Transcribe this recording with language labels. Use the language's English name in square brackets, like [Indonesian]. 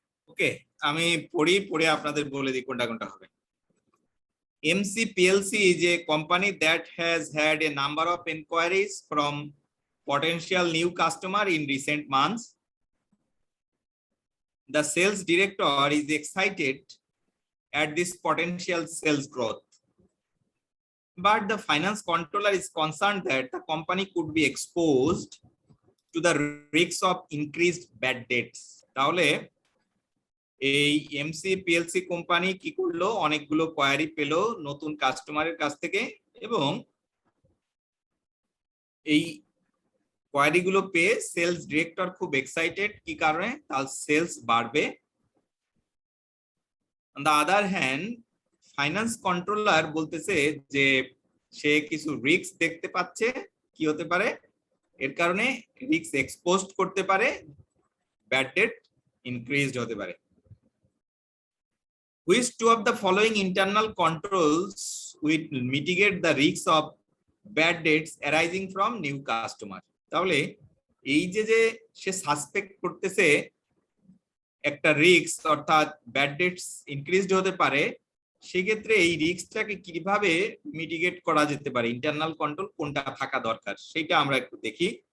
[Bangla] ওকে, আমি পড়ে আপনাদের বলে দিই কোনটা কোনটা হবে। [English] MC PLC is a company that has had a number of inquiries from potential new customer in recent months. The sales director is excited at this potential sales growth. but the finance controller is concerned that the company could be exposed to the risks of increased bad debts. [Bangla] তাহলে এই MC PLC company কি করলো, অনেকগুলো query পেলো নতুন কাস্টমারের কাছ থেকে, এবং এই কোয়ারি গুলো পেয়ে সেলস ডিরেক্টর খুব এক্সাইটেড। কি কারণে? তার সেলস বাড়বে। [English] on the other hand [Bangla] finance controller বলতেছে যে সে কিছু রিস্ক দেখতে পাচ্ছে। কি হতে পারে? এর কারণে রিস্ক এক্সপোজড করতে পারে, ব্যাড ডেট ইনক্রিজড হতে পারে। [English] Which two of the following internal controls will mitigate the risks of bad debts arising from new customer? [Bangla] তাহলে এই যে সে সাসপেক্ট করতেছে একটা রিস্ক, অর্থাৎ ব্যাড ডেটস ইনক্রিজড হতে পারে, সেক্ষেত্রে এই রিস্কটাকে কিভাবে মিটিগেট করা যেতে পারে, ইন্টারনাল কন্ট্রোল কোনটা থাকা দরকার সেটা আমরা একটু দেখি।